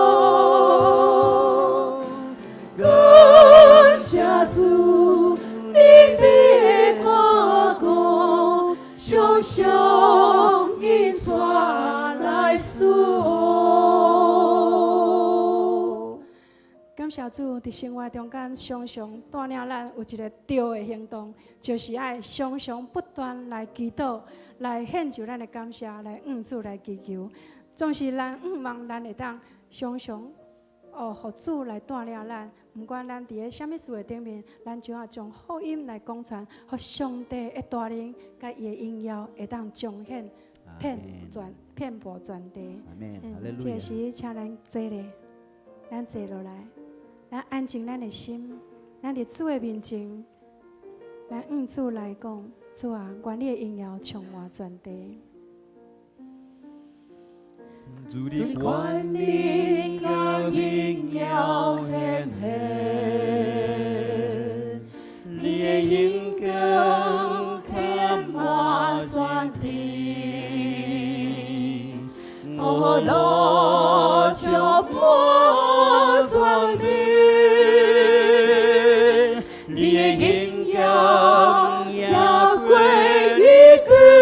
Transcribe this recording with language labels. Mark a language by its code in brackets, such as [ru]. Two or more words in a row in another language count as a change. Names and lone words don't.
[nan] 感谢主，你替看顾，常常因怎来侍奉。感谢主，伫生活中间常常带领咱有一个对的行动，就是爱常常不断来祈祷，来献上咱的感谢，来向主来祈求。总是咱望咱会当常常互主来带领咱，不管咱伫个什么事的顶面，咱就要将福音来广传，互上帝的带领，甲伊的荣耀会当彰显。遍布全地。阿门，哈利路亚。这时，请咱坐咧，咱坐落来，咱安静咱的心，咱伫主的面前，咱向主来讲，主啊，愿你的荣耀充满全地。主的愿你甲荣耀显现，你的荣光遍满全地，我路充满全地，你的荣耀也归于主。